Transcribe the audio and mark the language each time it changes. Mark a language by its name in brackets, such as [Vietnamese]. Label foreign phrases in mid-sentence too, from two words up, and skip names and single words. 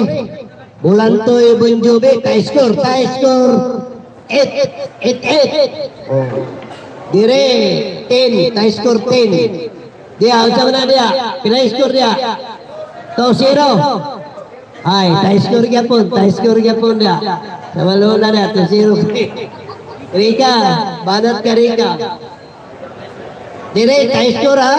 [Cebuano] Bulantoy Bon Jovi, [English] tie score. [Cebuano] 8. Oh. Dire, 10, [English] tie score [Cebuano] 10. Dia, unsa man na dia? Pila score dia? 2-0. Ay, [English] tie score [Cebuano] gyapon dia. Sama na dia 2-0. Rika, banat ka Rika. Dire, [English] tie score [Cebuano] ha.